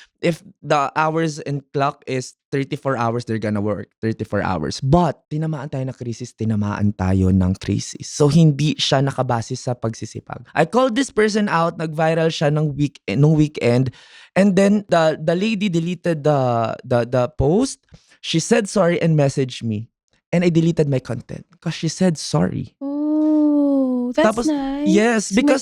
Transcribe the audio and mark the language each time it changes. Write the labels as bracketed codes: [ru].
[en] If the hours and clock is 34 hours, they're gonna work 34 hours. [tl] But, tinamaan tayo ng krisis, tinamaan tayo ng krisis. So, hindi siya nakabase sa pagsisipag. [en] I called this person out, [tl] nag-viral siya nung [en] weekend. And then, the lady deleted the post. She said sorry and messaged me. And I deleted my content because she said sorry. Oh, that's [tl] Tapos, [en] nice. yes, because